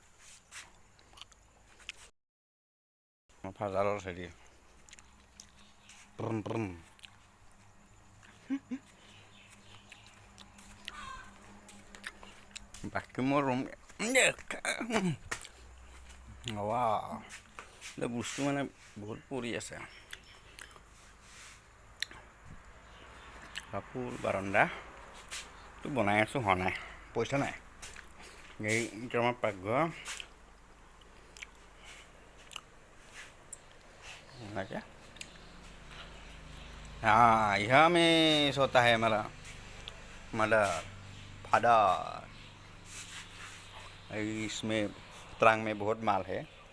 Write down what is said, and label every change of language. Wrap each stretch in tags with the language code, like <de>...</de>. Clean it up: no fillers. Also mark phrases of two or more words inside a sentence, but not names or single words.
<as>ফাদাৰৰ হেৰি বাকী মোৰ ৰুম বস্তু মানে বহুত পৰি আছে। কাপোৰ বাৰাণ্ডাটো বনাই আছোঁ, হোৱা নাই, পইচা নাই। এইটো আমাৰ পাকঘৰ।</as> <hi>हाँ, यहाँ में सोता है हमारा</hi> <en>mother father.</en> <hi>इसमें ट्रंक में बहुत माल है।</hi>